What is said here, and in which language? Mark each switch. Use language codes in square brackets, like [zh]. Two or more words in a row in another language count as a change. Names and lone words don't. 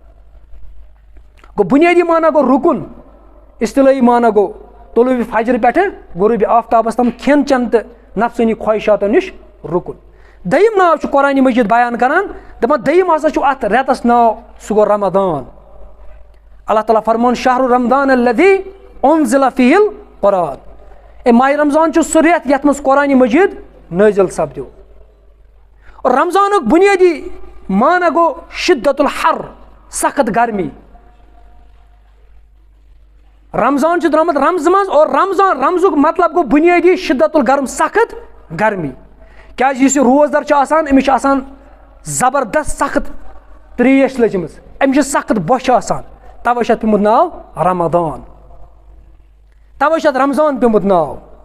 [ks] گوٚو بُنیٲدی مانا گوٚو رُکُن اصطلٲحی مانا گوٚو طلوٗعِ فجرٕ پٮ۪ٹھٕ غروٗبِ آفتابس تام کھٮ۪ن چٮ۪ن تہٕ نفسٲنی خواہشاتو نِش رُکُن دوٚیِم ناو چھُ قرآنِ مجیٖد بیان کران دپان دوٚیِم ہسا چھُ اتھ رٮ۪تس ناو سُہ گوٚو رمضان اللہ تعالیٰ فرمون [ar] شہرُ رمضان الذی انزل فیہ القرآن [ks] ماہِ رمضان چھُ سُہ رٮ۪تھ یتھ منٛز قرآنِ مجیٖد نٲزِل سپدیو رمضانُک بُنیٲدی مانا گوٚو [ar] شدت الحر [ks] سخت گرمی رمضان چھُ درٛامُت رمزٕ منٛز اور رمزُک مطلب گوٚو بُنیٲدی [ar] شدت الگرم [ks] سخت گرمی کیازِ یُس یہِ روزدار چھُ آسان أمِس چھُ آسان زبردست سخت تریش لٔجمٕژ أمِس چھِ سخت بۄچھِ آسان توے چھُ اتھ پیوٚمُت ناو رمضان توے چھُ اتھ رمضان پیوٚمُت ناو